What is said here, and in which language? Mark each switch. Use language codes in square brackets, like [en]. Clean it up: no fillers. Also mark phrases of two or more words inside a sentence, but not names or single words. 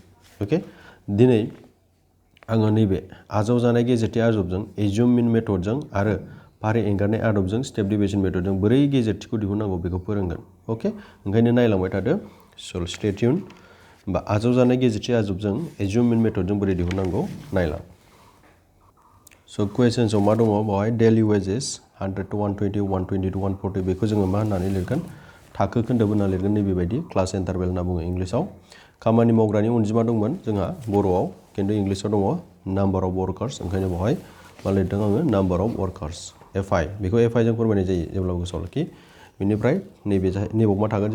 [brx] अके, दिनै आङो नैबे आजावजानाय गेजेरथि आदबजों, [en] assume mean method [brx] आरो फारि एंगारनाय आदबजों, [en] step deviation method [brx] बोरै गेजेरथिखौ दिहुननांगौ बेखौ फोरोंगोन। अके, ओंखायनो नायलांबाय थादो। [en] so stay tuned. [brx] होमबा आजावजानाय गेजेरथि आदबजों, [en] assume mean method [brx] बोरै दिहुननांगौ नायलां। स' कुवेश्चन्सआव मा दङ? बेवहाय [en] daily wages [brx] 100 to 120, 120 to 140, बेखौ जोङो मा होननानै लिरगोन? थाखो खोन्दोब होनना लिरगोन। नैबेबायदि [en] class interval [brx] होनना बुङो इंलिसाव। खामानि मावग्रानि अनजिमा दंमोन जोंहा बर'आव, खिन्थु इंलिसाव दङ [en] number of workers. [brx] ओंखायनो बेवहाय मा लिरदों आङो? [en] number of workers. [brx] एफआइ, बेखौ एफआइजों फोरमायनाय जायो जेब्लाबो गोसोआव लाखि। बेनिफ्राय नैबेयाव मा थागोन?